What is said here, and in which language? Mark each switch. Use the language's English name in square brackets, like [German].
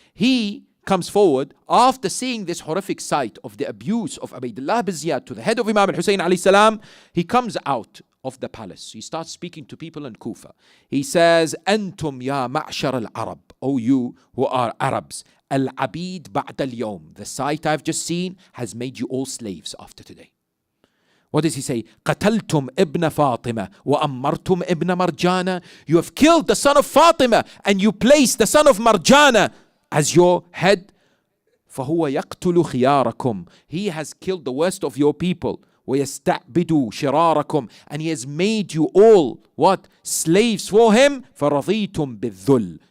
[English] He comes forward after seeing this horrific sight of the abuse of Ubaidullah bin Ziyad to the head of Imam al-Hussein alayhi salam. He comes out of the palace. He starts speaking to people in Kufa. He says, [Arabic] Antum ya ma'shar al-Arab, [English] O you who are Arabs, [Arabic] al-Abid ba'd al-Yawm. [English] The sight I've just seen has made you all slaves after today. What does he say? [Arabic] قتلتم ابن فاطمة وأمرتم ابن مرجانة. [English] You have killed the son of Fatima and you placed the son of Marjana as your head. [Arabic] فهو يقتل خياركم. [English] He has killed the worst of your people. [Arabic] ويستعبد شراركم. [English] And he has made you all what? Slaves for him. [Arabic] فرضيتم بالذل.